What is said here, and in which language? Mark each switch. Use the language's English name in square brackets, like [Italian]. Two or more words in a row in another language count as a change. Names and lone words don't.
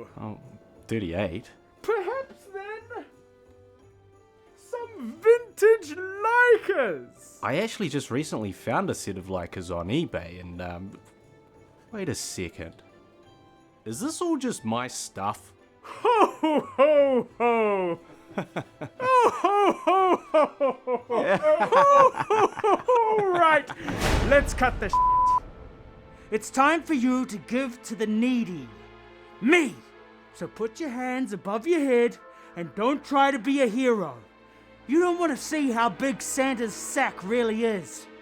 [English] Oh, 38? Perhaps then, some vintage Leicas. I actually just recently found a set of Leicas on eBay and, wait a second. Is this all just my stuff? Ho, ho, ho, ho! Oh, ho, ho, ho, ho, ho, ho, ho, ho, right, let's cut the shit. It's time for you to give to the needy. Me! So put your hands above your head and don't try to be a hero. You don't want to see how big Santa's sack really is.